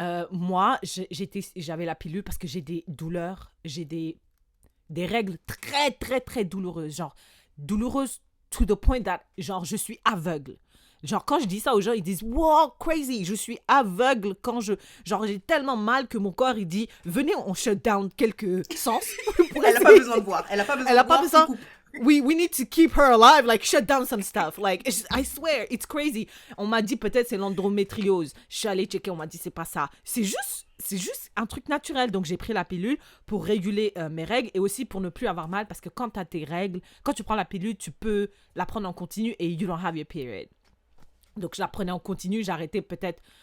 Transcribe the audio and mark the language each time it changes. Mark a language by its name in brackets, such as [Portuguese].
[French] Moi, j'avais la pilule parce que j'ai des douleurs, j'ai des règles très, très, très douloureuses. Genre, douloureuses [English] to the point that, [French] genre, je suis aveugle. Genre, quand je dis ça aux gens, ils disent « [English] Wow, crazy, [French] je suis aveugle quand genre, j'ai tellement mal que mon corps, il dit « Venez, on [English] shut down [French] quelques sens. » Elle n'a pas besoin de voir. Elle n'a pas besoin de voir. [English] We need to keep her alive, like shut down some stuff. Like, I swear, it's crazy. [French] On m'a dit peut-être c'est l'endométriose. Je suis allée checker, on m'a dit c'est pas ça. C'est juste un truc naturel. Donc j'ai pris la pilule pour réguler mes règles et aussi pour ne plus avoir mal parce que quand tu as tes règles, quand tu prends la pilule, tu peux la prendre en continu et [English] you don't have your period. [French] Donc je la prenais en continu, j'arrêtais peut-être